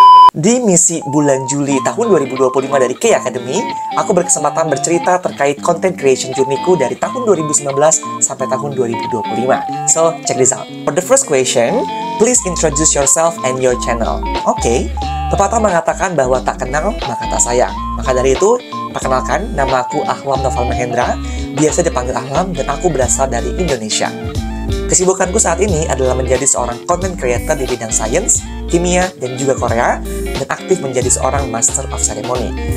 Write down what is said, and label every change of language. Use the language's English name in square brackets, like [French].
[Indonesian] Di misi bulan Juli tahun 2025 dari K Academy, aku berkesempatan bercerita terkait content creation journey-ku dari tahun 2019 sampai tahun 2025. [English] So, check this out. For the first question, please introduce yourself and your channel. [Indonesian] Oke, pepatah mengatakan bahwa tak kenal maka tak sayang. Maka dari itu, perkenalkan, nama aku Ahlam Noval Mahendra, biasa dipanggil Ahlam dan aku berasal dari Indonesia. Kesibukanku saat ini adalah menjadi seorang content creator di bidang sains, kimia, dan juga Korea, dan aktif menjadi seorang Master of Ceremony.